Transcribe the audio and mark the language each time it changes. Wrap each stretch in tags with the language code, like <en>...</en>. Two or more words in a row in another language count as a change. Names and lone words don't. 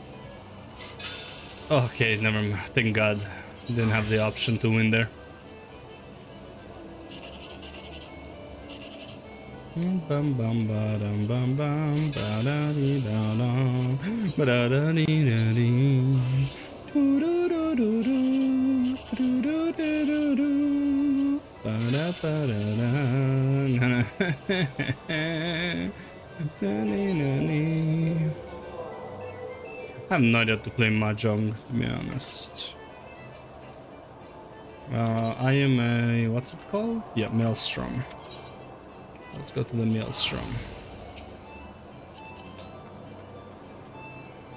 <en>Okay, never mind. Thank God. Didn't have the option to win there. Bum bum ba dum bum bum ba da dee da dum ba da da dee da dee do do do do do do do do do ba da ba da da I have no idea how to play Mahjong, to be honest. I am a... what's it called? Yeah, Maelstrom. Let's go to the Maelstrom.</en>